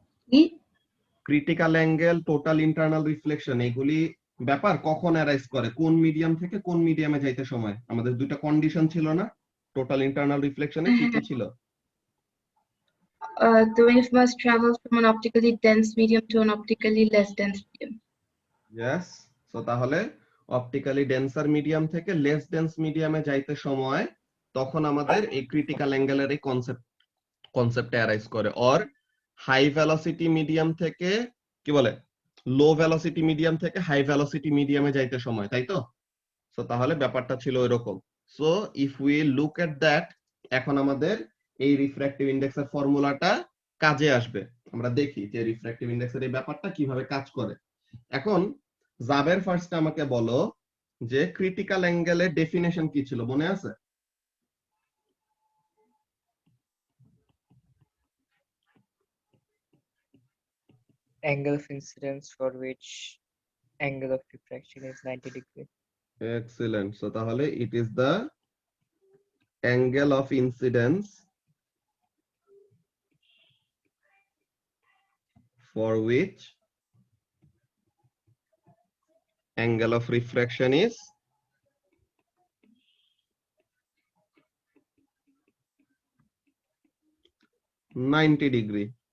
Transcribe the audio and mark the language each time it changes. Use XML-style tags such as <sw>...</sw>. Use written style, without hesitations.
<bn>কি? Critical angle, total internal reflection এগুলি ব্যাপার কখন অ্যারাইজ করে? কোন মিডিয়াম থেকে কোন মিডিয়ামে যাইতে সময়? আমাদের দুইটা কন্ডিশন ছিল না টোটাল ইন্টারনাল রিফ্লেকশনে, কি কি ছিল?</bn> <en>The wave must travel from an optically dense medium to an optically less dense medium. Yes.</en> <bn>So তাহলে অপটিক্যালি ডেন্সার মিডিয়াম থেকে লেস ডেন্স মিডিয়ামে যাইতে সময় তখন আমাদের এই ক্রিটিক্যাল অ্যাঙ্গেলের এই কনসেপ্ট অ্যারাইজ করে। অর হাই ভেলোসিটি মিডিয়াম থেকে কি বলে, লো ভেলোসিটি মিডিয়াম থেকে হাই ভেলোসিটি মিডিয়ামে যাইতে সময়, তাই তো? সো তাহলে ব্যাপারটা ছিল এরকম।</bn> <en>so if we look at that,</en> <bn>এখন আমাদের এই রিফ্র্যাক্টিভ ইন্ডেক্সের ফর্মুলাটা কাজে আসবে। আমরা দেখি যে রিফ্র্যাক্টিভ ইন্ডেক্সের এই ব্যাপারটা কিভাবে কাজ করে। এখন জাবের ফার্স্টে আমাকে বলো যে ক্রিটিক্যাল অ্যাঙ্গেলের ডেফিনেশন কি ছিল, মনে আছে?</bn> <en>Angle of incidence for which angle of refraction is 90 degree. Excellent.</en> <bn>So তাহলে</bn> <en>It is the angle of incidence for which angle of refraction is 90 degree.</en>